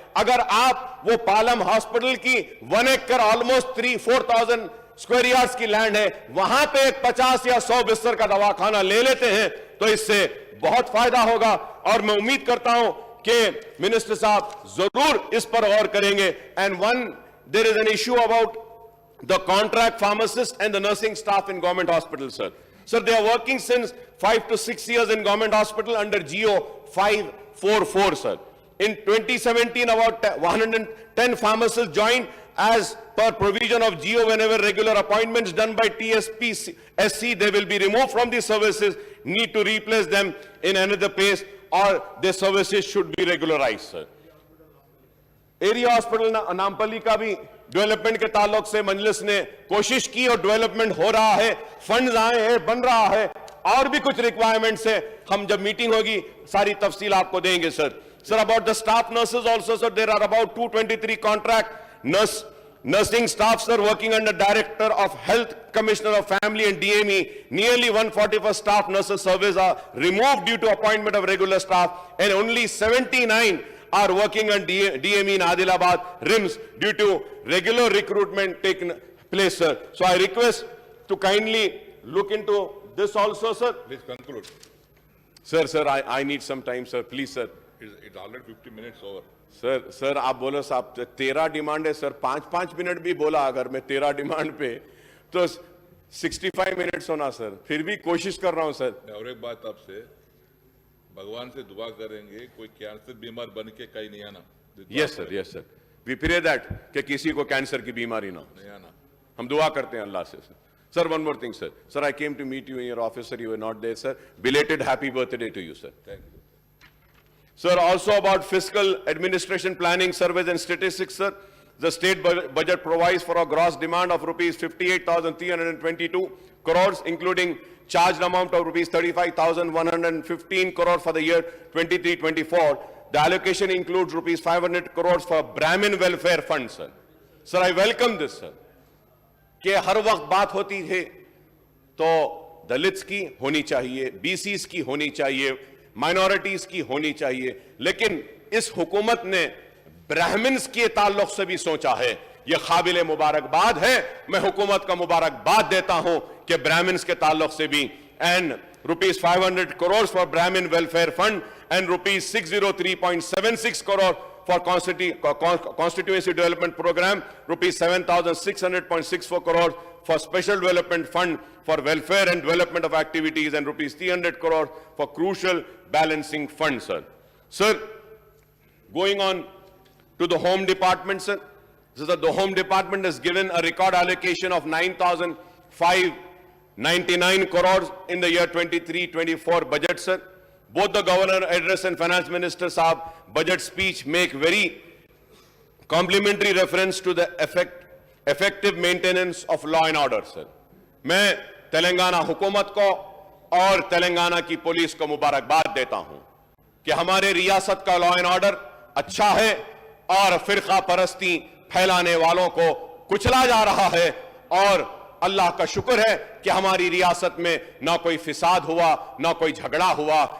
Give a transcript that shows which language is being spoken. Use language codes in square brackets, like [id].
[hi] अगर आप वो पालम हॉस्पिटल की 1 एकड़ ऑलमोस्ट 3-4,000 स्क्वायर यार्ड्स की लैंड है, वहां पे एक 50 या 100 बिस्तर का दवाखाना ले लेते हैं तो इससे बहुत फायदा होगा. और मैं उम्मीद करता हूं कि मिनिस्टर साहब जरूर इस पर गौर करेंगे. [en] And there is an issue about the contract pharmacist and the nursing staff in government hospital sir. Sir, they are working since 5 to 6 years in government hospital under GO 544, sir. In 2017, about 110 pharmacists joined as per provision of GO. Whenever regular appointments done by TSP SC, they will be removed from these services, need to replace them in another place, or their services should be regularized, sir. [hi] Area hospital Nampally का भी development के ताल्लुक से मजलिस ने कोशिश की और development हो रहा है, फंड्स आए हैं, बन रहा है, और भी कुछ रिक्वायरमेंट्स है. हम जब मीटिंग होगी सारी तफसील आपको देंगे sir. [en] Sir, about the staff nurses also sir, there are about 223 contract nursing staff sir working under director of health, commissioner of family and DME. Nearly 141 staff nurses surveys are removed due to appointment of regular staff, and only 79 are working on DME in Adilabad RIMS due to regular recruitment taking place, sir. So I request to kindly look into this also, sir. Please conclude. Sir, I need some time, sir. Please, sir. It's already 50 minutes over. [hi] Sir आप बोलो साहब 13 demand है sir. 5 minute भी बोला अगर मैं 13 demand पे तो 65 मिनट्स होना सर. फिर भी कोशिश कर रहा हूं सर. और एक बात आपसे, भगवान से दुआ करेंगे कोई कैंसर बीमार बन के कहीं नहीं आना. [en] Yes sir. We pray that [hi] कि किसी को कैंसर की बीमारी ना नहीं आना. हम दुआ करते हैं अल्लाह से [en] Sir. Sir, one more thing sir, I came to meet you in your office sir, you were not there sir. Belated happy birthday to you sir. Thank you. Sir, also about fiscal administration planning surveys and statistics, sir. The state budget provides for a gross demand of rupees 58,322 crores, including charged amount of rupees 35,115 crores for the year 23-24. The allocation includes rupees 500 crores for Brahmin welfare fund, sir. Sir, I welcome this, sir. [hi] कि हर वक्त बात होती है तो Dalits की होनी चाहिए, BCs की होनी चाहिए, माइनॉरिटीज की होनी चाहिए, लेकिन इस हुकूमत ने ब्राह्मण्स के ताल्लुक से भी सोचा है। यह काबिल मुबारकबाद है। मैं हुकूमत का मुबारकबाद देता हूं कि ब्राह्मण्स के ताल्लुक से भी [en] And ₹500 crores for Brahmin Welfare Fund and ₹603.76 crore for Constituency Development Program, ₹7,600.64 crores for Special Development Fund for Welfare and Development of Activities, and ₹300 crores for Crucial Balancing Fund, sir. Sir, going on to the Home Department, sir. So the Home Department has given a record allocation of 9,599 crores in the year 23-24 budget, sir. Both the Governor address and Finance Minister Saab budget speech make very complimentary reference to the effective maintenance of law and order, sir. [hi] मैं तेलंगाना हुकूमत को और तेलंगाना की police को मुबारकबाद देता हूं कि हमारे रियासत का लॉ एंड ऑर्डर अच्छा है और फिरका परस्ती फैलाने वालों को कुचला जा रहा है, और अल्लाह का शुक्र है कि हमारी रियासत में ना कोई फिसाद हुआ, ना कोई झगड़ा हुआ।